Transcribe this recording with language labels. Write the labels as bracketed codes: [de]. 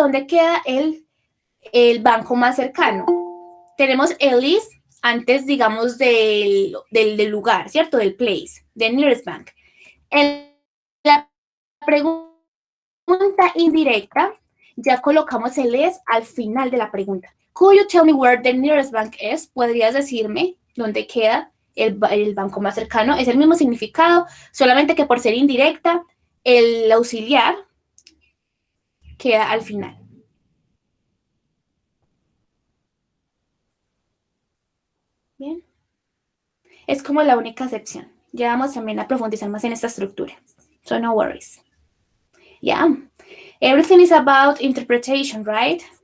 [es] ¿Dónde queda el banco más cercano? Tenemos el is antes, digamos, del lugar, ¿cierto? Del place, del [en] nearest bank. [es] En la pregunta pregunta indirecta, ya colocamos el es al final de la pregunta. [en] Could you tell me where the nearest bank is? [es] ¿Podrías decirme dónde queda el banco más cercano? Es el mismo significado, solamente que por ser indirecta, el auxiliar queda al final. Bien. Es como la única excepción. Ya vamos también a profundizar más en esta estructura. [en] So no worries. Yeah. Everything is about interpretation, right?